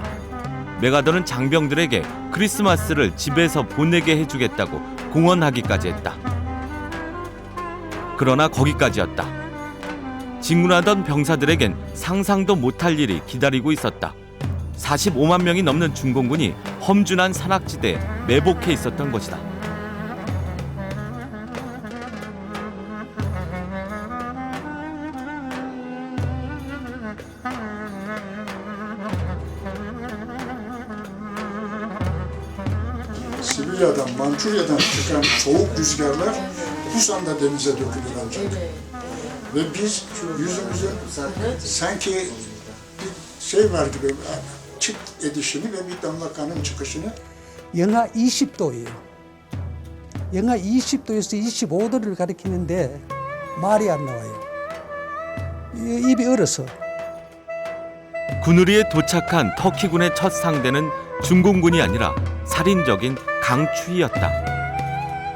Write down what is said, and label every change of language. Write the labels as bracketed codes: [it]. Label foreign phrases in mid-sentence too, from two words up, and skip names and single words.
[ko] 메가더는 장병들에게 크리스마스를 집에서 보내게 해주겠다고 공언하기까지 했다. 그러나 거기까지였다. 진군하던 병사들에겐 상상도 못할 일이 기다리고 있었다. 45만 명이 넘는 중공군이 험준한 산악지대에 매복해 있었던 것이다. [tr] Sibirya'dan, Mançurya'dan çıkan soğuk rüzgarlar Busan'da denize dökülür ancak. Ve biz yüzümüzün sanki bir şey var gibi çıt edişini ve bir damla kanın çıkışını. [ko] 영하 20도예요. 영하 20도에서 25도를 가리키는데 말이 안 나와요. 입이 얼어서. 군우리에 도착한 터키군의 첫 상대는 중공군이 아니라 살인적인 강추위였다.